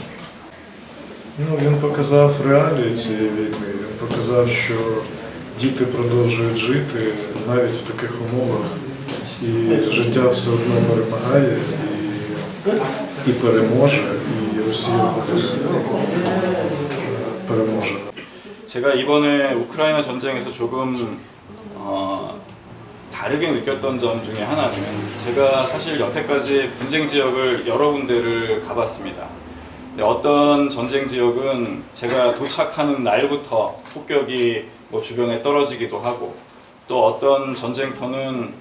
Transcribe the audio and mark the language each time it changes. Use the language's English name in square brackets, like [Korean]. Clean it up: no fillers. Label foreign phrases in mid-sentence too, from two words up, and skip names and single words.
[Ukrainian] Він показав реалії цієї війни, він показав, що діти продовжують жити навіть в таких умовах, і життя все одно перемагає і переможе, і Росія переможе. [Korean] 제가 이번에 우크라이나 전쟁에서 조금 다르게 느꼈던 점 중에 하나는 제가 사실 여태까지 분쟁 지역을 여러 군데를 가봤습니다. 근데 어떤 전쟁 지역은 제가 도착하는 날부터 폭격이 뭐 주변에 떨어지기도 하고, 또 어떤 전쟁터는